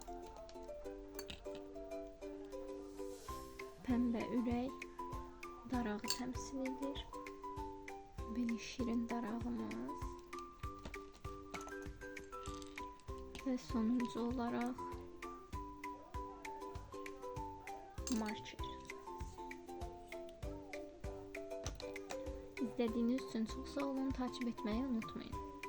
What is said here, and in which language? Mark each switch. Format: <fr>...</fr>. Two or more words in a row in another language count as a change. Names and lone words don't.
<az>Pəmbə ürək darağı təmsil edir. Belə şirin darağımız. Və sonuncu olaraq marker.</az> <tr>İzlediğiniz için çok sağ olun. Takip etmeyi unutmayın.</tr>